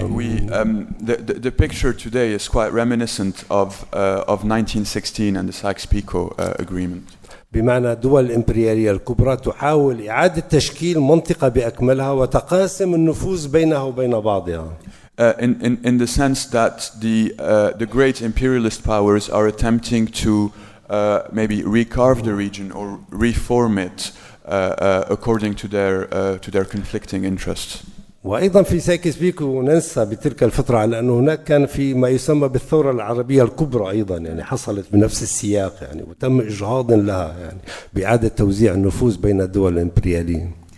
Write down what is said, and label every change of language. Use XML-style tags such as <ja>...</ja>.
<en>The picture today is quite reminiscent of 1916 and the Sykes-Picot Agreement.</en> <ar>بمعنى الدول الإمبريالية الكبرى تحاول إعادة تشكيل منطقة بأكملها وتقاسم النفوذ بينها وبين بعضها.</ar> <en>In the sense that the great imperialist powers are attempting to maybe recarve the region or reform it according to their conflicting interests.</en> <ar>وأيضا في سايكس بيكو ننسى بتلك الفترة على أنه هناك كان في ما يسمى بالثورة العربية الكبرى أيضا يعني حصلت بنفس السياق يعني وتم إجهاض لها يعني بإعادة توزيع النفوذ بين الدول الإمبريالية.</ar>